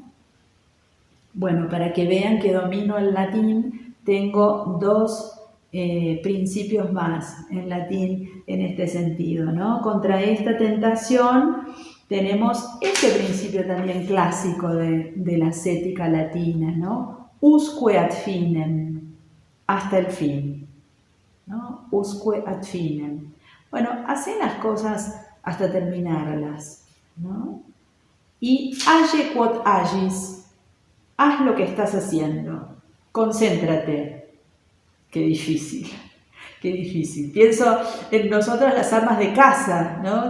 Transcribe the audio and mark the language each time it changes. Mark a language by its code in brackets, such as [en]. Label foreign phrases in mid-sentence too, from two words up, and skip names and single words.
[es] Bueno, para que vean que domino el latín, tengo dos principios más en latín en este sentido, ¿no? Contra esta tentación tenemos este principio también clásico de la ascética latina, ¿no? [la] Usque ad finem, [es] hasta el fin, ¿no? [la] Usque ad finem. [es] Bueno, hacé las cosas hasta terminarlas, ¿no? Y [la] age quod agis, [es] haz lo que estás haciendo, concéntrate. Qué difícil, qué difícil. Pienso en nosotras las amas de casa, ¿no?